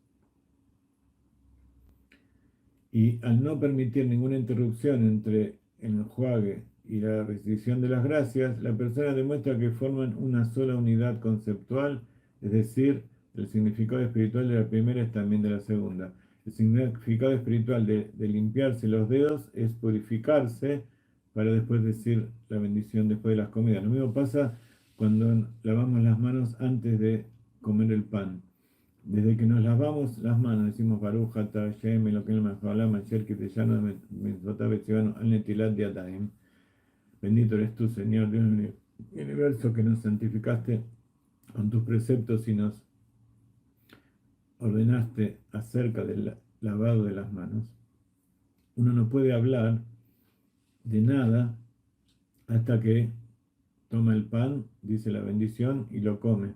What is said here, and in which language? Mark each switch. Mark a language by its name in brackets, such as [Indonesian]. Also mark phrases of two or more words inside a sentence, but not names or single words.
[Spanish] Y al no permitir ninguna interrupción entre el enjuague y la recitación de las gracias, la persona demuestra que forman una sola unidad conceptual, es decir, el significado espiritual de la primera es también de la segunda. El significado espiritual de limpiarse los dedos es purificarse para después decir la bendición después de las comidas. Lo mismo pasa cuando lavamos las manos antes de comer el pan. Desde que nos lavamos las manos, decimos [Hebrew] ברוך אתה השם אלוקינו מלך העולם אשר קדשנו במצוותיו וצוונו על נטילת ידיים. [Spanish] Bendito eres tú, Señor Dios del universo, que nos santificaste con tus preceptos y nos ordenaste acerca del lavado de las manos. Uno no puede hablar de nada hasta que toma el pan, dice la bendición y lo come.